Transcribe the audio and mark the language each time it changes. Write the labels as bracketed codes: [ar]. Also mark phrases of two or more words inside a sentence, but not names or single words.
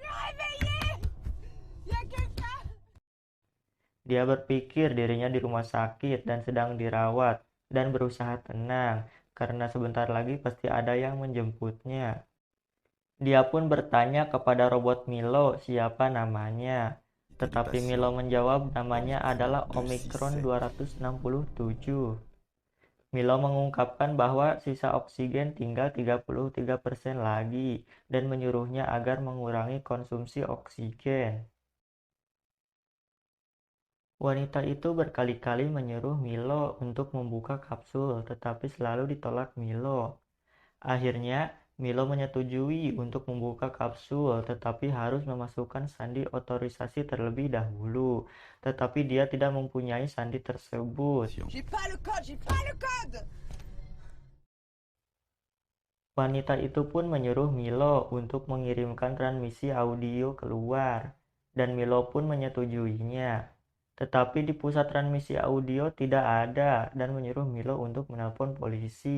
[id] Dia berpikir dirinya di rumah sakit dan sedang dirawat, dan berusaha tenang, karena sebentar lagi pasti ada yang menjemputnya. Dia pun bertanya kepada robot Milo siapa namanya, [fr] T'as dû [id] tetapi Milo [fr] passer [id] menjawab namanya adalah 2, 6, Omicron 7. 267. Milo mengungkapkan bahwa sisa oksigen tinggal 33% lagi dan menyuruhnya agar mengurangi konsumsi oksigen. Wanita itu berkali-kali menyuruh Milo untuk membuka kapsul, tetapi selalu ditolak Milo. Akhirnya, Milo menyetujui untuk membuka kapsul, tetapi harus memasukkan sandi otorisasi terlebih dahulu. Tetapi dia tidak mempunyai sandi tersebut. [fr] J'ai pas le code, j'ai pas le code. [id] Wanita itu pun menyuruh Milo untuk mengirimkan transmisi audio keluar, dan Milo pun menyetujuinya. Tetapi di pusat transmisi audio tidak ada dan menyuruh Milo untuk menelpon polisi.